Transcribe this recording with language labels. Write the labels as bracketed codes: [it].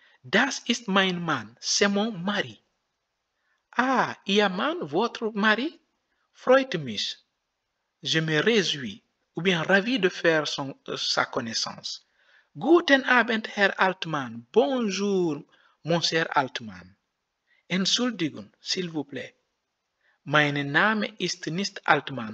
[de] Das ist mein Mann, [fr] c'est mon mari. [de] Ah, Ihr Mann, [fr] votre mari? [de] Freut mich. [fr] Je me réjouis, ou bien ravi de faire sa connaissance. [de] Guten Abend, Herr Altmann. [fr] Bonjour, Monsieur Altmann. [de] Entschuldigung, [fr] s'il vous plaît. [de] Mein Name ist nicht Altmann.